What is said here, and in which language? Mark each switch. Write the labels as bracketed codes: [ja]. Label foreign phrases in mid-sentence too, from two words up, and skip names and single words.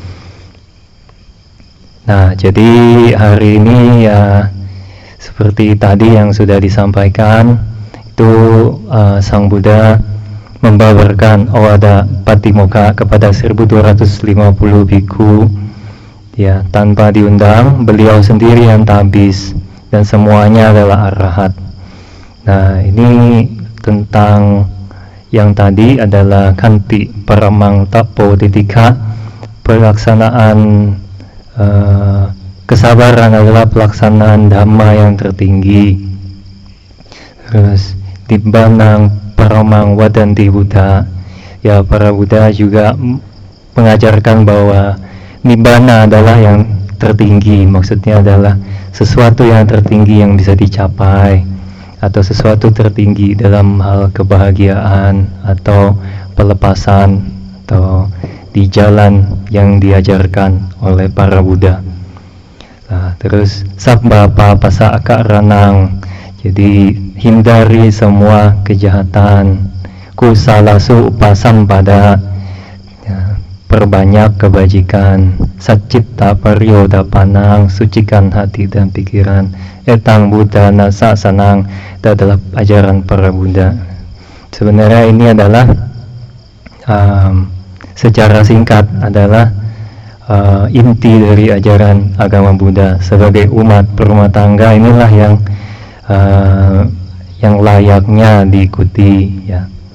[id] Nah, jadi hari ini ya seperti tadi yang sudah disampaikan, itu Sang Buddha membabarkan Owada Patimokkha kepada 1250 biku ya, tanpa diundang. Beliau sendiri yang tabis dan semuanya adalah arahat. Nah, ini tentang yang tadi adalah [pi] kanti paramang tapo titika, [id] pelaksanaan kesabaran adalah pelaksanaan dhamma yang tertinggi. [pi] Terus Nibbana paramang wadanti Buddha, [id] ya para Buddha juga mengajarkan bahwa Nibbana adalah yang tertinggi, maksudnya adalah sesuatu yang tertinggi yang bisa dicapai, atau sesuatu tertinggi dalam hal kebahagiaan atau pelepasan atau di jalan yang diajarkan oleh para Buddha. Nah, terus [pi] sabba papasa akaranang, [id] jadi hindari semua kejahatan, [pi] kusalasu upasampada, [id] ya, perbanyak kebajikan, [pi] sacitta paryodapanang, [id] sucikan hati dan pikiran, [pi] etang Buddha nasa sanang, [id] itu adalah ajaran para Buddha. Sebenarnya ini adalah secara singkat adalah inti dari ajaran agama Buddha. Sebagai umat berumah tangga, inilah yang layaknya diikuti, ya.